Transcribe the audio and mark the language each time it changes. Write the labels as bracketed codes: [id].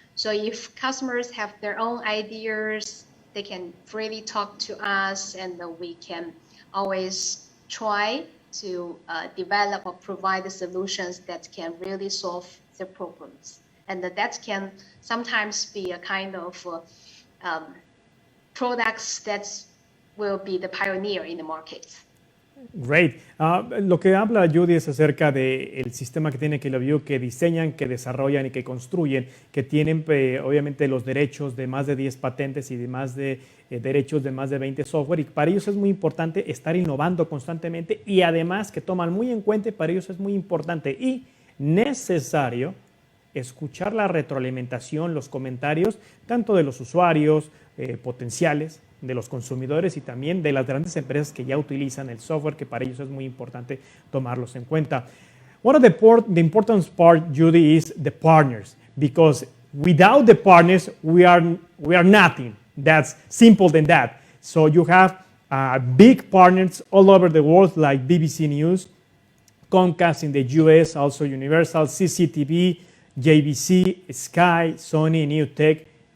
[en] So if customers have their own ideas, they can freely talk to us, and we can always try to develop or provide the solutions that can really solve the problems. And that can sometimes be a kind of products that will be the pioneer in the market. Great. [es] Lo que habla Judy es acerca del sistema que tiene KILOVIEW, que diseñan, que desarrollan y que construyen, que tienen obviamente los derechos de más de 10 patentes y de más de derechos de más de 20 software, y para ellos es muy importante estar innovando constantemente, y además que toman muy en cuenta, y para ellos es muy importante y necesario escuchar la retroalimentación, los comentarios, tanto de los usuarios potenciales, de los consumidores y también de las grandes empresas que ya utilizan el software, que para ellos es muy importante tomarlos en cuenta. [en] One of the important part, Judy, is the partners, because without the partners, we are nothing. That's simple than that. So you have big partners all over the world, like BBC News, Comcast in the US, also Universal, CCTV, JVC, Sky, Sony, New Tech.